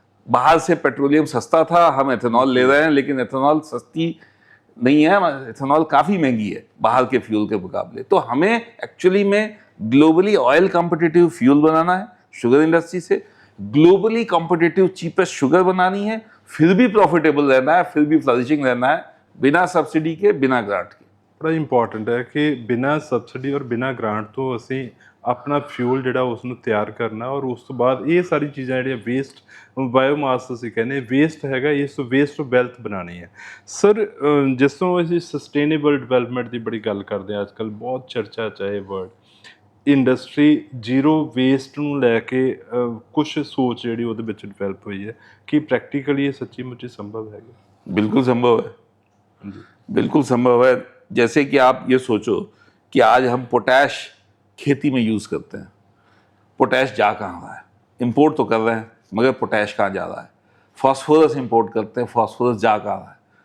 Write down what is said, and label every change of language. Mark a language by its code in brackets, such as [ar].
[hi] बाहर से पेट्रोलियम सस्ता था, हम एथेनॉल ले रहे हैं, लेकिन एथेनॉल सस्ती नहीं है, एथेनॉल काफ़ी महंगी है बाहर के फ्यूल के मुकाबले। तो हमें एक्चुअली में ग्लोबली ऑयल कॉम्पिटिटिव फ्यूल बनाना है, शुगर इंडस्ट्री से ग्लोबली कॉम्पिटिटिव चीपेस्ट शुगर बनानी है, फिर भी प्रॉफिटेबल रहना है, फिर भी फ्लरिशिंग रहना है, बिना सब्सिडी के, बिना ग्रांट के। [pa] ਬੜਾ ਇੰਪੋਰਟੈਂਟ ਹੈ ਕਿ ਬਿਨਾਂ ਸਬਸਿਡੀ ਔਰ ਬਿਨਾਂ ਗ੍ਰਾਂਟ ਤੋਂ ਅਸੀਂ ਆਪਣਾ ਫਿਊਲ ਜਿਹੜਾ ਉਸ ਨੂੰ ਤਿਆਰ ਕਰਨਾ, ਔਰ ਉਸ ਤੋਂ ਬਾਅਦ ਇਹ ਸਾਰੀ ਚੀਜ਼ਾਂ ਜਿਹੜੀਆਂ ਵੇਸਟ ਬਾਇਓਮਾਸ ਅਸੀਂ ਕਹਿੰਦੇ ਵੇਸਟ ਹੈਗਾ, ਇਸ ਤੋਂ ਵੇਸਟ ਵੈਲਥ ਬਣਾਉਣੀ ਹੈ। ਸਰ, ਜਿਸ ਤੋਂ ਅਸੀਂ ਸਸਟੇਨੇਬਲ ਡਿਵੈਲਪਮੈਂਟ ਦੀ ਬੜੀ ਗੱਲ ਕਰਦੇ ਹਾਂ ਅੱਜ ਕੱਲ੍ਹ, ਬਹੁਤ ਚਰਚਾ ਚ ਹੈ ਇਹ ਵਰਡ। ਇੰਡਸਟਰੀ ਜ਼ੀਰੋ ਵੇਸਟ ਨੂੰ ਲੈ ਕੇ ਕੁਛ ਸੋਚ ਜਿਹੜੀ ਉਹਦੇ ਵਿੱਚ ਡਿਵੈਲਪ ਹੋਈ [hi] है कि प्रैक्टिकली ये सच्ची मुच्ची संभव है? बिल्कुल संभव है, बिल्कुल संभव है। जैसे कि आप ये सोचो कि आज हम पोटैश खेती में यूज़ करते हैं, पोटैश जा कहाँ रहा है? इंपोर्ट तो कर रहे हैं, मगर पोटैश कहाँ जा रहा है? फॉस्फोरस इंपोर्ट करते हैं, फॉस्फोरस जा कहाँ रहा है?